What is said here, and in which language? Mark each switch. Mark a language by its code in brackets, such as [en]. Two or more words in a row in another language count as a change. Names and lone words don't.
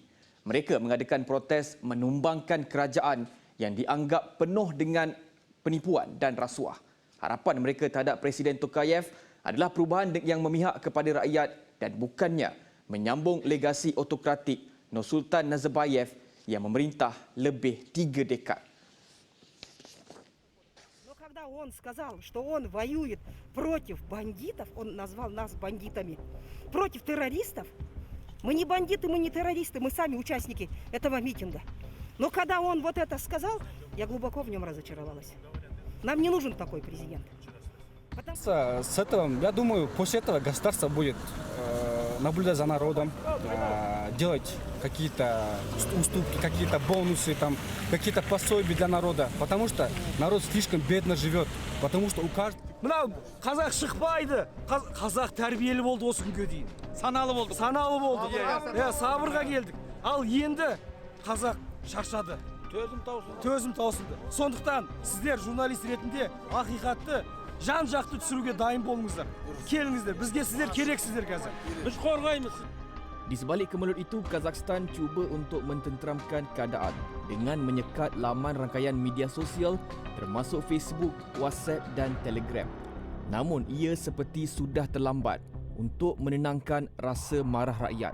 [ms] Mereka mengadakan protes menumbangkan kerajaan yang dianggap penuh dengan penipuan dan rasuah. Harapan mereka terhadap Presiden Tokayev adalah perubahan yang memihak kepada rakyat dan bukannya menyambung legasi autokratik Nursultan Nazarbayev yang memerintah lebih 3 dekad. [ru] Но когда он сказал, что он воюет против бандитов, он назвал нас бандитами, против террористов, мы не бандиты, мы не террористы, мы сами участники этого митинга. Но когда он вот это сказал, я глубоко в нем разочаровалась. Нам не нужен такой президент. С этого, я думаю, после этого государство будет наблюдать за народом, делать какие-то уступки, какие-то бонусы, там, какие-то пособия для народа, потому что народ слишком бедно живет, потому что у каждого... [kk] Мынау қазақ шықпайды. Қазақ тәрбиелі болды осы күнге дейін. Саналы болды. Саналы болды. Иә, сабырға келдік. Ал енді қазақ шаршады. Төзім таусылды. Сондықтан сіздер журналист ретінде ақиқатты жан-жақты түсіруге дайын болыңыздар. Келіңіздер. Бізге сіздер керексіздер қазір. Біз қорғаймыз. [ms] Di sebalik kemelut itu, Kazakhstan cuba untuk mententeramkan keadaan dengan menyekat laman rangkaian media sosial termasuk Facebook, WhatsApp dan Telegram. Namun ia seperti sudah terlambat untuk menenangkan rasa marah rakyat.